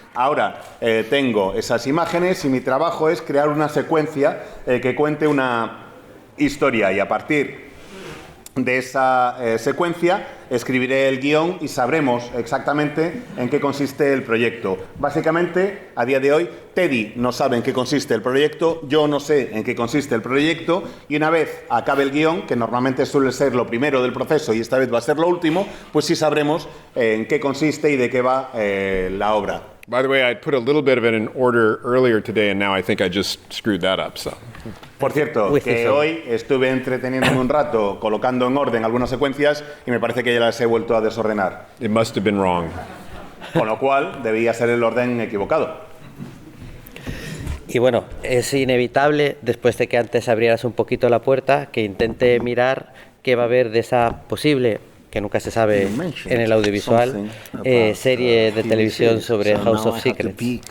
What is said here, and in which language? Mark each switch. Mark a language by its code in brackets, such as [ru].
[es] Ahora tengo esas imágenes y mi trabajo es crear una secuencia que cuente una historia, y a partir de esa secuencia escribiré el guión y sabremos exactamente en qué consiste el proyecto. Básicamente, a día de hoy, Teddy no sabe en qué consiste el proyecto, yo no sé en qué consiste el proyecto, y una vez acabe el guión, que normalmente suele ser lo primero del proceso y esta vez va a ser lo último, pues sí sabremos en qué consiste y de qué va la obra. [en] By the way, I put a little bit of it in order earlier today, and now I think I just screwed that up. So. [es] Por cierto, que hoy estuve entreteniéndome un rato colocando en orden algunas secuencias y me parece que ya las he vuelto a desordenar. [en] It must have been wrong. [es] Con lo cual, debía ser el orden equivocado. Y bueno, es inevitable, después de que antes abrieras un poquito la puerta, que intente mirar qué va a haber de esa posible, que nunca se sabe en el audiovisual, serie de televisión sobre House of Secrets.